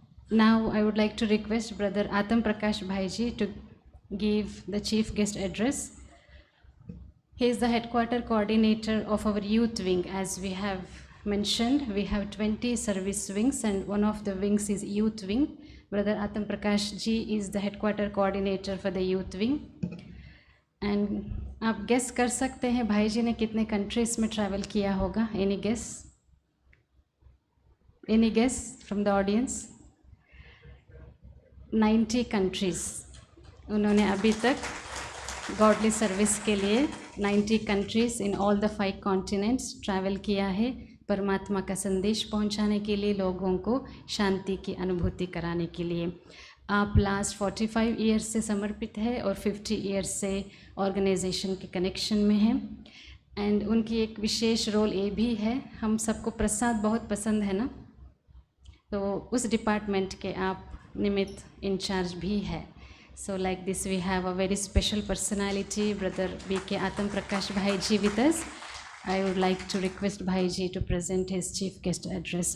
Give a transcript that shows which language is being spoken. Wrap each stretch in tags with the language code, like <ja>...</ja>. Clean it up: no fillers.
<en>Now, I would like to request Brother Atam Prakash Bhaiji to give the chief guest address. He is the headquarter coordinator of our youth wing. As we have mentioned, we have 20 service wings, and one of the wings is youth wing. Brother Atam Prakash ji is the headquarter coordinator for the youth wing.</en> <hi>And आप guess कर सकते हैं भाई जी ने कितने countries में travel किया होगा?</hi> <en>Any guess? Any guess from the audience?</en> <hi>90 countries उन्होंने अभी तक गॉडली सर्विस के लिए 90 countries</hi> <en>in all the 5 continents</en> <hi>travel किया है, परमात्मा का संदेश पहुंचाने के लिए, लोगों को शांति की अनुभूति कराने के लिए। आप लास्ट 45 ईयर्स से समर्पित है और 50 ईयर्स से ऑर्गेनाइजेशन के कनेक्शन में हैं। एंड उनकी एक विशेष रोल ये भी है, हम सबको प्रसाद बहुत पसंद है ना, तो उस डिपार्टमेंट के आप निमित्त इंचार्ज भी है।</hi> <en>So like this we have a very special personality, brother B.K. Atam Prakash Bhai ji with us. I would like to request Bhai ji to present his chief guest address.</en>